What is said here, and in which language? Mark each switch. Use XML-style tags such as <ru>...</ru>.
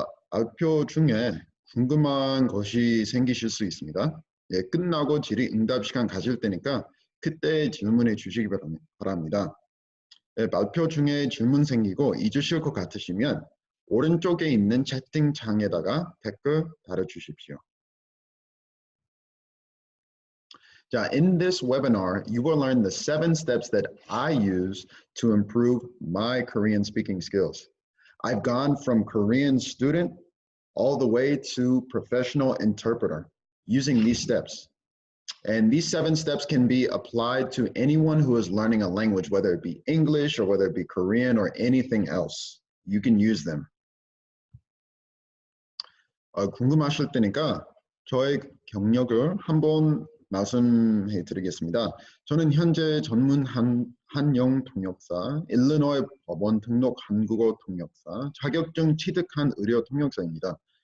<ko>발표 중에 궁금한 것이 생기실 수 있습니다. 예, 끝나고 질의응답 시간 가질 때니까 그때 질문해 주시기 바랍니다. 예, 발표 중에 질문 생기고 잊으실 것 같으시면 오른쪽에 있는 채팅창에다가 댓글 달아주십시오.</ko> <en>In this webinar, you will learn the 7 steps that I use to improve my Korean speaking skills. I've gone from Korean student all the way to professional interpreter using these steps. And these 7 steps can be applied to anyone who is learning a language, whether it be English or whether it be Korean or anything else. You can use them.</en> <ko>궁금하실 때니까 저의 경력을 한번 말씀해 드리겠습니다. 저는 현재 전문 한영 통역사, 일리노이 법원 등록 한국어 통역사, 자격증 취득한 의료 통역사입니다.</ko>